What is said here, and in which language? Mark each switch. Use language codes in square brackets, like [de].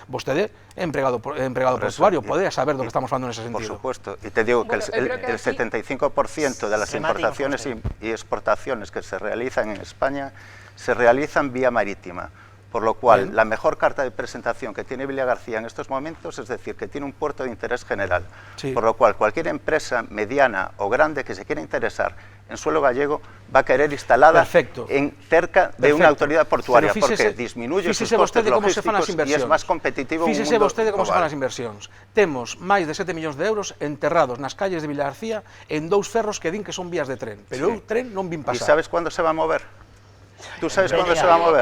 [gl] Vostede é empregado portuario, pode saber do que estamos falando nese sentido. [es] Por supuesto, y te digo que el 75% de las importaciones y exportaciones que se realizan en España se realizan vía marítima, por lo cual la mejor carta de presentación que tiene Vilagarcía en estos momentos es decir que tiene un puerto de interés general, por lo cual cualquier empresa mediana o grande que se quiera interesar en suelo gallego va a querer instalada cerca de una autoridad portuaria, porque disminuye sus costes logísticos y es más competitivo un mundo global. [gl] Fíxese vostede como se fan as inversións. Temos máis de 7 millóns de euros enterrados nas calles de Vilagarcía en 2 ferros que din que son vías de tren, pero eu tren non vin pasar. [es] ¿Y sabes cuándo se va a mover? ¿Tú sabes cuándo se va a mover?